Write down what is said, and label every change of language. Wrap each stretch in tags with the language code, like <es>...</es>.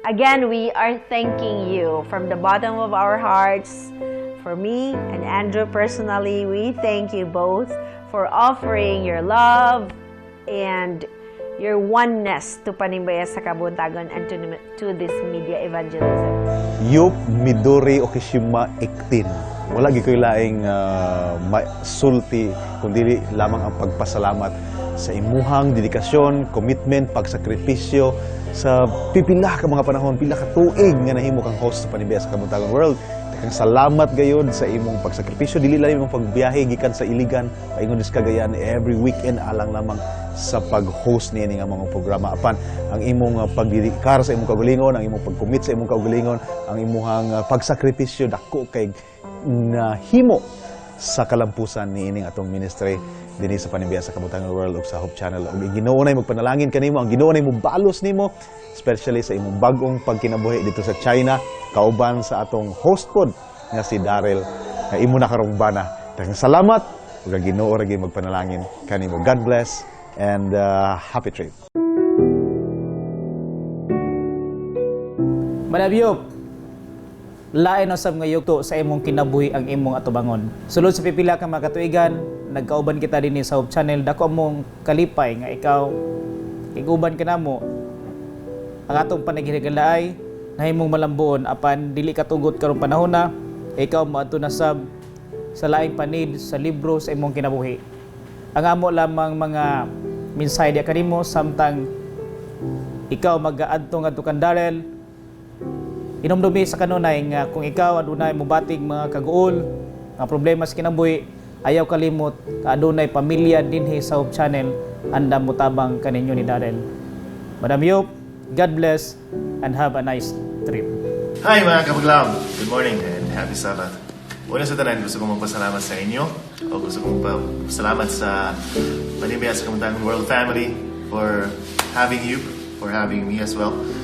<en>Again, we are thanking you from the bottom of our hearts. For me and Andrew personally, we thank you both for offering your love and your oneness to Panimbaya sa Kabuntagon and to this media evangelism. Yup, Midori, Okishima, Iktin.</en> <ceb>Wala gikoy laing sulti, kundi lamang ang pagpasalamat sa imuhang dedikasyon, commitment, pagsakripisyo sa pipila ka mga panahon, pila ka tuig nga nahimo kang host sa Panimbaya sa Kabuntagon World. Kang salamat gayud sa imong pagsakripisyo, dili lang imong pagbiyahe gikan sa Iligan paingon sa Cagayan</ceb> <en>every weekend</en> <ceb>alang lamang sa pag-host niya nga mga programa. Apan ang imong pagdedikar sa imong kaugalingon, ang imong pag-commit sa imong kaugalingon, ang imong pagsakripisyo dako kay nahimo sa kalampusan ni ining atong ministry dinhi sa Panimbaya sa Kabuntagon World ug sa Hope Channel. Ug Ginoo nay magpanalangin kanimo, ang Ginoo nay mobalos nimo, especially sa imong bag-ong pagkinabuhi dito sa China, kauban sa atong host pod nga si Daryl nga imo na karong bana. Daghang salamat ug ang Ginoo ra gyud magpanalangin kanimo.</ceb> <en>God bless and happy trip.</en> <ceb>Madam Yup, lain usab nga yugto sa imong kinabuhi ang imong atubangon. Sulod sa pipila ka mga katuigan, nagkauban kita dinhi sa Hope Channel, dako mong kalipay nga ikaw iguban ka namo. Ang atong panaghigalaay nahimong malambuon apan dili katugot karong panahon na ikaw moadto na sab sa laing panid sa libro sa imong kinabuhi. Ang amo lamang mga mensahe diya kanimo samtang ikaw mag-aadto ngadto kan Daryl. Inomdumi sa kanunay nga kung ikaw adunay mobatig mga kaguol, nga problema sa kinabuhi, ayaw kalimot adunay pamilya dinhi sa Hope Channel andam motabang kaninyo ni Daryl.</ceb> <en>Madam Yup, God bless and have a nice trip.</en> <ceb>Hi mga kapaglam!</ceb> <en>Good morning and happy Sabbath.</en> <ceb>Una sa tanan, gusto kong magpasalamat sa inyo o gusto kong magpasalamat sa Panimbaya sa Kabuntagon World Family</ceb> <en>for having you, for having me as well.</en>